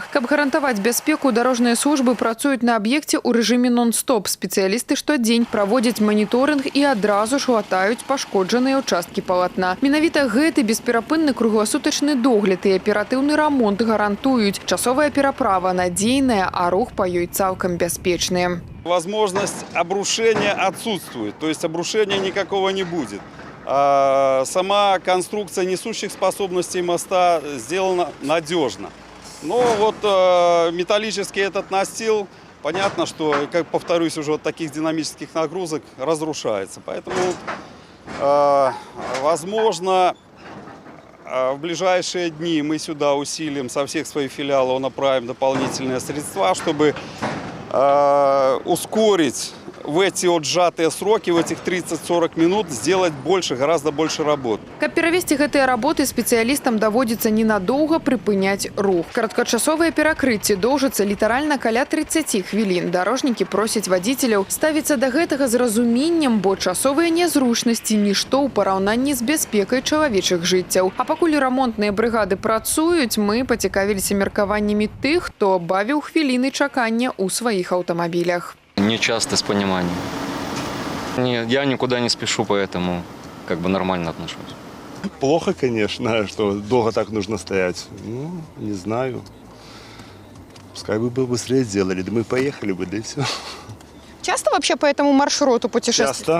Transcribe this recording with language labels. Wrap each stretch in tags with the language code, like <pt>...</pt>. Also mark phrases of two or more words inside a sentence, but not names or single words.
<be>Каб гарантаваць бяспеку, дарожныя службы працуюць на аб'екце ў рэжыме нон-стоп. Спецыялісты штодзень праводзяць маніторынг і адразу ж латаюць пашкоджаныя ўчасткі палатна. Менавіта гэты бесперапынны кругласутачны догляд і аператыўны рамонт гарантуюць. Часовая пераправа надзейная, а рух па ёй цалкам бяспечны.</be> <ru>Возможность обрушения отсутствует, то есть обрушения никакого не будет. Сама конструкция несущих способностей моста сделана надежно. Но металлический этот настил, понятно, что, как повторюсь, уже от таких динамических нагрузок разрушается. Поэтому, возможно, в ближайшие дни мы сюда усилим, со всех своих филиалов направим дополнительные средства, чтобы ускорить в эти сжатые сроки, в этих 30-40 минут сделать больше, гораздо больше работ.</ru> <be>Каб перавесці гэтыя работы, спецыялістам даводзіцца ненадоўга прыпыняць рух. Кароткачасовыя перакрыцці доўжацца літаральна каля 30 хвілін. Дарожнікі просяць вадзіцеляў ставіцца да гэтага з разуменнем, бо часовыя нязручнасці нішто ў параўнанні з бяспекай чалавечых жыццяў. А пакуль рамонтныя брыгады працуюць, мы пацікавіліся меркаваннямі тых, хто бавіў хвіліны чакання ў сваіх аўтамабілях.</be> <ru>Не часто с пониманием. Нет, я никуда не спешу, поэтому нормально отношусь. Плохо, конечно, что долго так нужно стоять. Не знаю. Пускай бы быстрее сделали, да мы поехали бы, да и все. Часто вообще по этому маршруту путешествуете?</ru>